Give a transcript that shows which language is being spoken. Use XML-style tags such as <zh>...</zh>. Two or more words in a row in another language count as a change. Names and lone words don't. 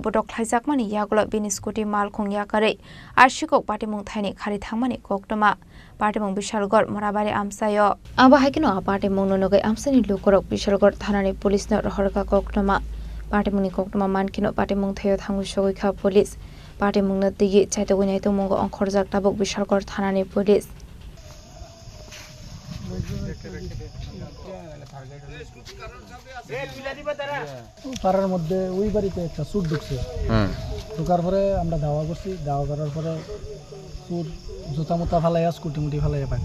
<trp>बटक ख्लायजाकमानि यागल बेनि स्कुटि माल खंयाकारै आर शिকক पाटिमुं थाइनि खारि थांमानि कक्तमा पाटिमुं बिशालगढ़ मराबारि आमसायो आबाहायकिनो पाटिमुं ननगै आमसेनि लुकरक बिशालगढ़ थानानि पुलिसनो रहरका कक्तमा पाटिमुंनि कक्तमा मानकिनो पाटिमुं थायो थांगु सगैखा पुलिस पाटिमुंनो दिगि चाइतगुनाय तमुंगो अंखरजाक ताबुक बिशालगढ़ थानानि पुलिस</trp> <bn>পাড়ার মধ্যে ওই বাড়িতে একটা চুর ঢুকছে, ঢুকার পরে আমরা দাওয়া করছি, দাওয়া করার পরে চুর জুতা মুতা ফালাইয়া স্কুটি মুটি ফালাইয়া পাই।</bn>